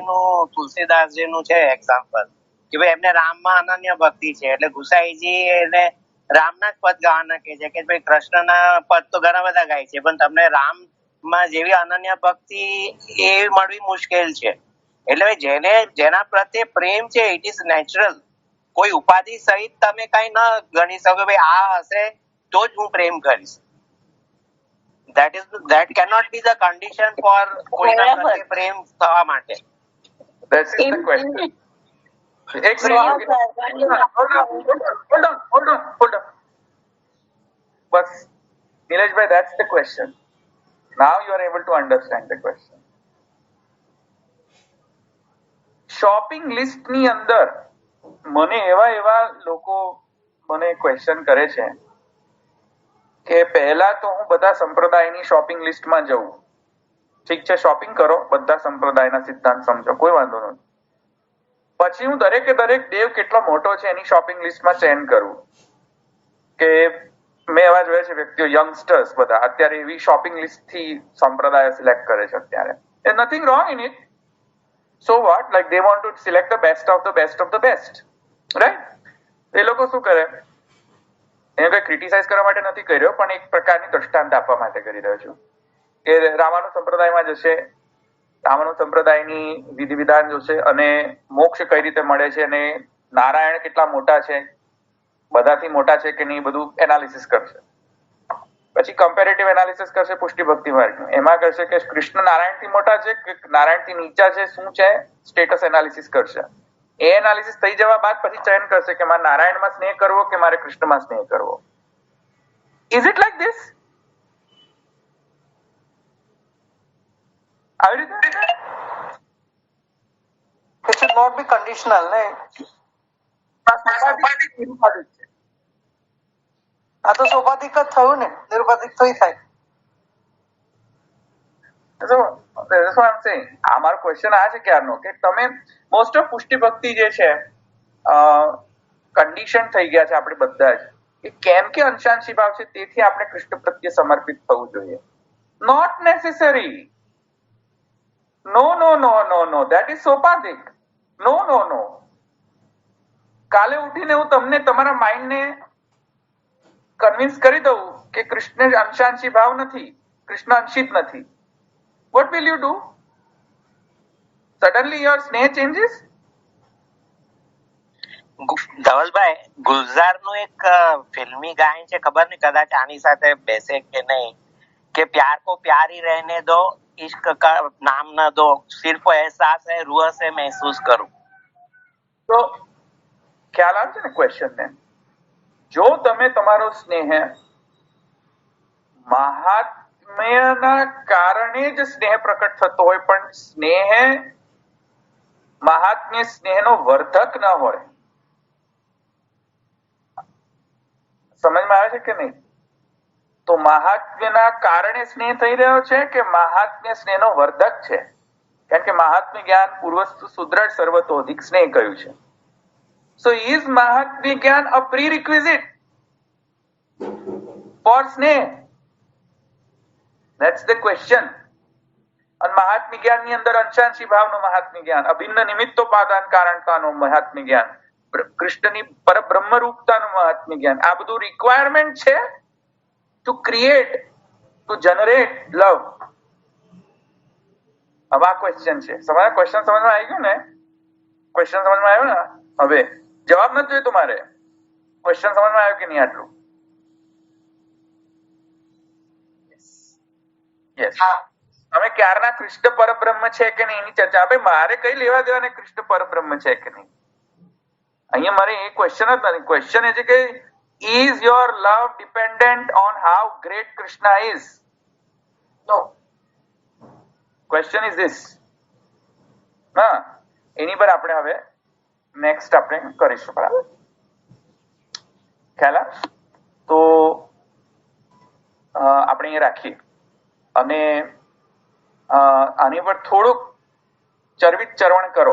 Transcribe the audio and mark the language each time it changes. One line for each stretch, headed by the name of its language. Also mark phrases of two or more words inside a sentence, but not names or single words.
Gujarati: તુલસીદાસજીનું છે એક્ઝામ્પલ કે ભાઈ એમને રામમાં અનન્ય ભક્તિ છે, એટલે ગુસાઈજી એને રામના જ પદ ગાવાના કહે છે કે ભાઈ કૃષ્ણના પદ તો ઘણા બધા ગાય છે, પણ તમને રામમાં જેવી અનન્ય ભક્તિ એ મળવી મુશ્કેલ છે. એટલે જેના પ્રત્યે પ્રેમ છે
English: it is natural.
Gujarati: કોઈ ઉપાધિ સહિત તમે કઈ ન ગણી શકો ભાઈ આ હશે તો જ હું પ્રેમ કરીશ.
English: that cannot be the condition for
Gujarati: કોઈના પ્રત્યે પ્રેમ થવા માટે.
English: That's the question. એક hold on.
Gujarati: બસ નિલેશભાઈ,
English: that's the question. Now you are able to understand the question. shopping list
Gujarati: ની અંદર મને એવા લોકો મને ક્વેશ્ચન કરે છે કે પહેલા તો હું બધા સંપ્રદાયની
English: shopping listમાં
Gujarati: જઉં. ઠીક છે, શોપિંગ કરો, બધા સંપ્રદાયના સિદ્ધાંત સમજો, કોઈ વાંધો નથી. પછી હું દરેકે દરેક દેવ કેટલો મોટો છે એની
English: shopping listમાં
Gujarati: ચેન કરું. કે મેં એવા જોયા છે વ્યક્તિઓ, યંગસ્ટર્સ બધા અત્યારે એવી
English: shopping list
Gujarati: થી સંપ્રદાય સિલેક્ટ કરે છે અત્યારે.
English: There's nothing wrong in it. So what? Like they want to select the best of the best of the best. Right?
Gujarati: એ લોકો શું કરે? એને કઈ ક્રિટિસાઇઝ કરવા માટે નથી કરી રહ્યો, પણ એક પ્રકારની દ્રષ્ટાંત આપવા માટે કરી રહ્યો છું કે રામાનુ સંપ્રદાયમાં જશે, રામાનુ સંપ્રદાયની વિધિ વિધાન જોશે અને મોક્ષ કઈ રીતે મળે છે અને નારાયણ કેટલા મોટા છે, બધાથી મોટા છે કે નહીં, બધું એનાલિસિસ કરશે. પછી
English: comparative analysis
Gujarati: કરશે પુષ્ટિ ભક્તિ માર્ગનું. એમાં કરશે કે કૃષ્ણ નારાયણ થી મોટા છે કે નારાયણ થી નીચા છે, શું છે,
English: status analysis
Gujarati: કરશે. એ એનાલિસિસ થઈ જવા બાદ પછી ચયન કરશે કે મારે નારાયણમાં સ્નેહ કરવો કે મારે કૃષ્ણમાં સ્નેહ કરવો.
English: Is it like this?
Gujarati: આવી રીતે
English: It should not be conditional,
Gujarati: ને? આ તો સોપાધિક જ થયું ને, નિરુપાધિક તો થાય.
English: So that's what I'm saying.
Gujarati: આ મારો ક્વેશ્ચન આ છે ક્યારનો કે તમે
English: most of
Gujarati: પુષ્ટિ ભક્તિ જે છે કન્ડિશન થઈ ગયા છે આપણે બધા જ, કે કેમ કે અંશાંશી ભાવ છે તેથી આપણે કૃષ્ણ પ્રત્યે સમર્પિત થવું જોઈએ.
English: Not necessary. No, that is સોપાધિક. નો.
Gujarati: કાલે ઉઠીને હું તમને તમારા માઇન્ડને કન્વિન્સ કરી દઉં કે કૃષ્ણ અંશાંશી ભાવ નથી, કૃષ્ણ અંશિત નથી.
English: What will you do? Suddenly your sneh changes?
Gujarati: ધવલભાઈ, ગુલઝારનું એક ફિલ્મી ગાયન છે, ખબર નહીં કદાચ આની સાથે બેસે કે નહીં, કે
Hindi: प्यार को प्यारी रहने दो, इश्क का नाम न दो, सिर्फ एहसास है रूह से महसूस करूं.
Gujarati: તો ખ્યાલ આવે છે ને ક્વેશ્ચન ને? જો તમે તમારો સ્નેહ મહાત્મ્યના કારણે જ સ્નેહ પ્રકટ થતો હોય, પણ સ્નેહ મહાત્મ્ય સ્નેહનો વર્ધક ન હોય, સમજમાં આવે છે કે નહીં? તો મહાત્મ્યના કારણે સ્નેહ થઈ રહ્યો છે કે મહાત્મ્ય સ્નેહનો વર્ધક છે? કારણ કે મહાત્મ્ય જ્ઞાન પૂર્વસ્તુ સુદ્રઢ સર્વતોધિક સ્નેહ કહ્યું છે.
English: So is
Gujarati: મહાત્મ્ય જ્ઞાન
English: a prerequisite for સ્નેહ? That's the question.
Gujarati: અને મહાત્મ્ય જ્ઞાન ની અંદર અંશાંશી ભાવનું મહાત્મ્ય જ્ઞાન, અભિન્ન નિમિત્તોપાદાન કારણતાનું મહાત્મ્ય જ્ઞાન, કૃષ્ણની પરબ્રહ્મ રૂપતાનું મહાત્મ્ય જ્ઞાન, આ બધું રિક્વાયરમેન્ટ છે
English: to create to generate love.
Gujarati: હવે આ ક્વેશ્ચન છે. ક્વેશ્ચન સમજમાં આવી ગયું ને? ક્વેશ્ચન સમજમાં આવ્યો ને? હવે જવાબ નથી જોઈએ તમારે. ક્વેશ્ચન સમજમાં આવ્યો કે નહીં આટલું? યસ. અમે ક્યારના કૃષ્ણ પરબ્રહ્મ છે કે નહીં એની ચર્ચા. ભાઈ મારે કઈ લેવા દેવાને કૃષ્ણ પરબ્રહ્મ છે કે નહીં? અહીંયા મારે એ ક્વેશ્ચન જ નથી. ક્વેશ્ચન એ છે કે
English: is your love dependent on how great Krishna is? No. Question is this.
Gujarati: હા, એની પર આપણે હવે નેક્સ્ટ આપણે કરીશું. બરાબર ખ્યાલ? તો આપણે અહીંયા રાખીએ અને આની પર થોડુંક ચરવિત ચરવણ કરો.